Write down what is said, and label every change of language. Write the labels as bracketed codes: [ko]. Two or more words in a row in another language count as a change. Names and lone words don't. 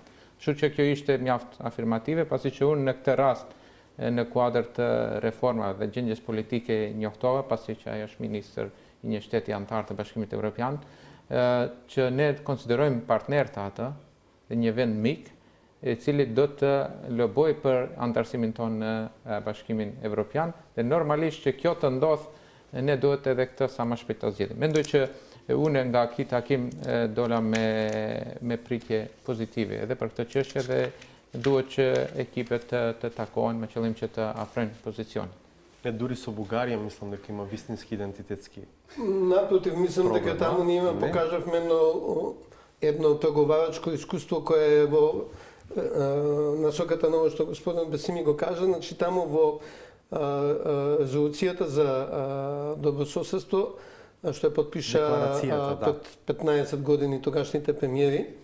[sq] Kështu që kjo ishte mjaft afirmative, pasi që unë në këtë rast në kuadër të reformave dhe gjendjes politike njohtova, pasi që ajo është ministër i një shteti antar të Bashkimit Evropian, që ne konsiderojmë partner të atë dhe një vend mik, i cili do të loboj për antarësimin tonë në Bashkimin Evropian, dhe normalisht që kjo të ndodh, ne duhet edhe këtë sa më shpejt të zgjidhim. Mendoj që unë nga ky takim dola me pritje pozitive edhe për këtë çështje dhe duhet që ekipet të takohen me qëllim që të afrojnë pozicionin. [mk] Не, дури со Бугарија мислам дека има вистински идентитетски. Напротив, мислам дека таму ние покажавме едно преговарачко искуство кое е во насоката на ово што господин Бесими го кажа, значи таму во резолуцијата за добрососедство што е подпиша пред 15 години тогашните премиери,